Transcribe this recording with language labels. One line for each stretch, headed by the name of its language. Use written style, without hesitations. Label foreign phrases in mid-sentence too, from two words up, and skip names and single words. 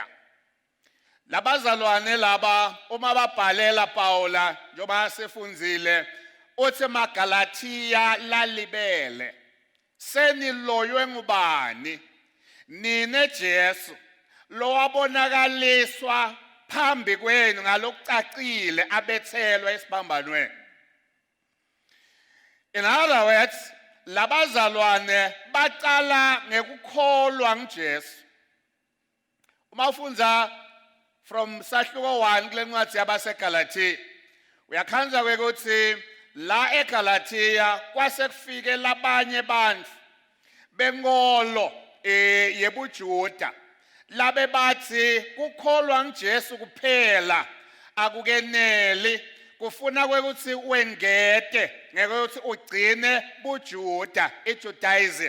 Swati: Labazalwane laba uma babhalela Paula njengoba sifunzile uthi maGalatiya lalibele seniloywe ngubani nine Jesu lo wabonakaliswa phambi kwenu ngalokucacile abethelwa esibambanweni.
English: In other words,
Swati: labazalwane baqala ngekukholwa nguJesu. Uma ufunza from sahluko 1 kule ncwadi yabaseGalatiya uyakhanza ukuthi la eGalatiya kwase kufike labanye bantu benkolo yebuJuda labe bathi kukholwa nguJesu kuphela akukeneli kufuna ukuthi wengete ngeke ukuthi ugcine buJuda iJudaism.